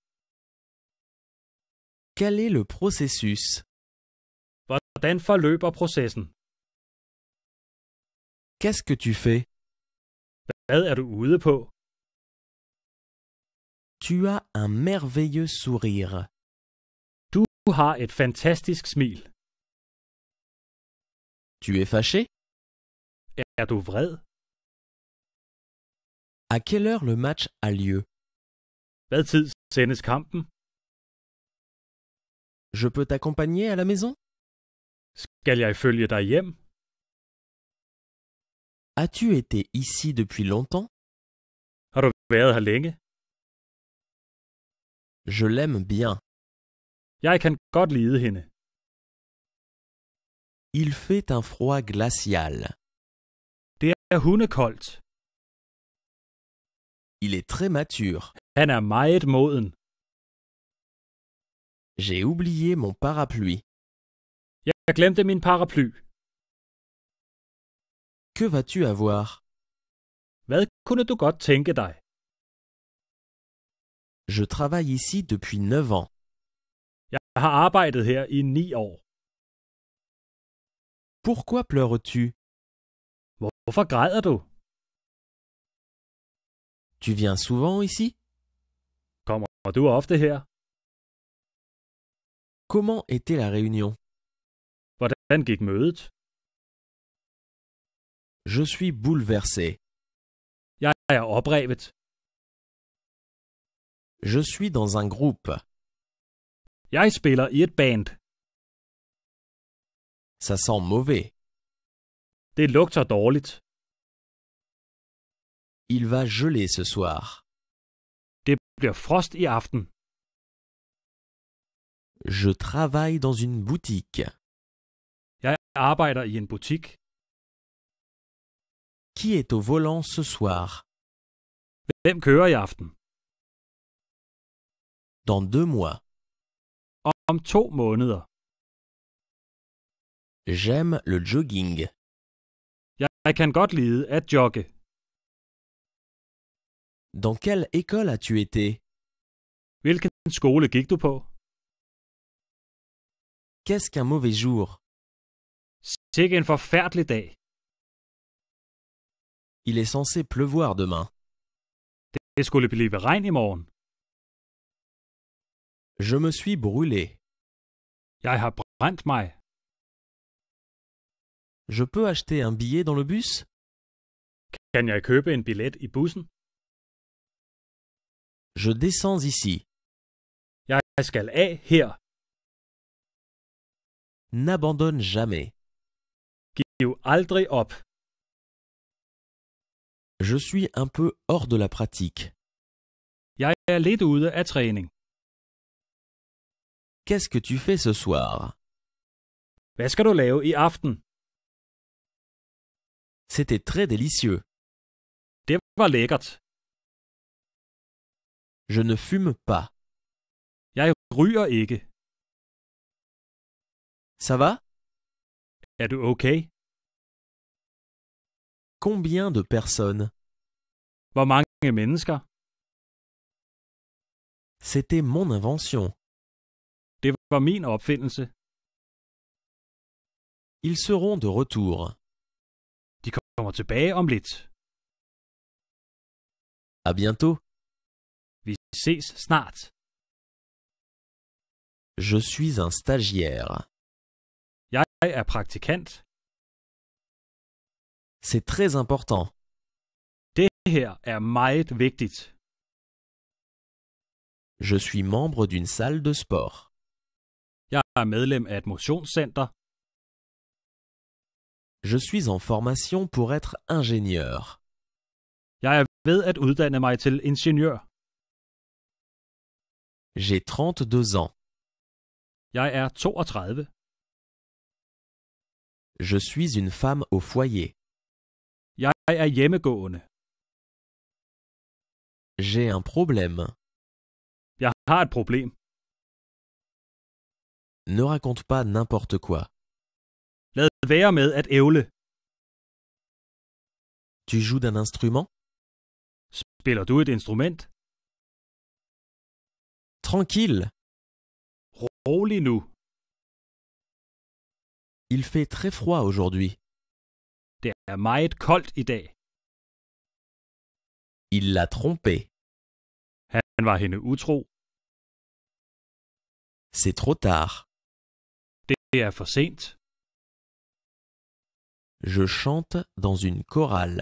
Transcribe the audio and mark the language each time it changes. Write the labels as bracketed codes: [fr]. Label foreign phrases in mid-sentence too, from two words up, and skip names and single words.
[fr] Quel est le processus? [da] Hvordan forløber processen? [fr] Qu'est-ce que tu fais? [da] Hvad er du ude på? [fr] Tu as un merveilleux sourire. [da] Du har et fantastisk smil. [fr] Tu es fâché? [da] Er du vred? [fr] À quelle heure le match a lieu? [da] Hvad tid sendes kampen? [fr] Je peux t'accompagner à la maison? [da] Skal jeg følge dig hjem? [fr] As-tu été ici depuis longtemps? [da] Har du været her længe? [fr] Je l'aime bien. [da] Jeg kan godt lide hende. [fr] Il fait un froid glacial. [da] Det er hundekoldt. [fr] Il est très mature. [da] Han er meget moden. [fr] J'ai oublié mon parapluie. [da] Jeg glemte min paraply. [fr] Que vas-tu avoir? [da] Hvad kunne du godt tænke dig? [fr] Je travaille ici depuis 9 ans. [da] Jeg har arbejdet her i 9 år. [fr] Pourquoi pleures-tu? [da] Hvorfor græder du? [fr] Tu viens souvent ici? [da] Kommer du ofte her? [fr] Comment était la réunion? [da] Hvordan gik mødet? [fr] Je suis bouleversé. [da] Jeg er oprevet. [fr] Je suis dans un groupe. [da] Jeg spiller i et band. [fr] Ça sent mauvais. [da] Det lugter dårligt. [fr] Il va geler ce soir. [da] Det bliver frost i aften. [fr] Je travaille dans une boutique. [da] Jeg arbejder i en butik. [fr] Qui est au volant ce soir? [da] Hvem kører i aften? [fr] Dans 2 mois. [da] Om 2 måneder. [fr] J'aime le jogging. [da] Jeg kan godt lide at jogge. [fr] Dans quelle école as-tu été? [da] Hvilken skole gik du på? [fr] Qu'est-ce qu'un mauvais jour? [da] Sikke en forfærdelig dag. [fr] Il est censé pleuvoir demain. [da] Det skulle blive regn i morgen. [fr] Je me suis brûlé. [da] Jeg har brændt mig. [fr] Je peux acheter un billet dans le bus? [da] Kan jeg købe en billet i bussen? [fr] Je descends ici. [da] Jeg skal af her. [fr] N'abandonne jamais. [da] Giv aldrig op. [fr] Je suis un peu hors de la pratique. [da] Jeg er lidt ude af træning. [fr] Qu'est-ce que tu fais ce soir? [da] Hvad skal du lave i aften? [fr] C'était très délicieux. [da] Det var lækkert. [fr] Je ne fume pas. [da] Jeg ryger ikke. [fr] Ça va? [da] Er du okay? [fr] Combien de personnes? [da] Hvor mange mennesker? [fr] C'était mon invention. [da] Det var min opfindelse. [fr] Ils seront de retour. [da] De kommer tilbage om lidt. [fr] À bientôt. [da] Vi ses snart. [fr] Je suis un stagiaire. [da] Jeg er praktikant. [fr] C'est très important. [da] Det her er meget vigtigt. [fr] Je suis membre d'une salle de sport. [da] Jeg er medlem af et motionscenter. [fr] Je suis en formation pour être ingénieur. [da] Jeg er ved at uddanne mig til ingeniør. [fr] J'ai 32 ans. [da] Jeg er 32. [fr] Je suis une femme au foyer. [da] Jeg er hjemmegående. [fr] J'ai un problème. [da] Jeg har et problem. [fr] Ne raconte pas n'importe quoi. [da] Lad være med at ævle. [fr] Tu joues d'un instrument? [da] Spiller du et instrument? [fr] Tranquille. [da] Rolig nu. [fr] Il fait très froid aujourd'hui. [da] Det er meget koldt i dag. [fr] Il l'a trompée. [da] Han var hende utro. [fr] C'est trop tard. [da] Det er for sent. [fr] Je chante dans une chorale.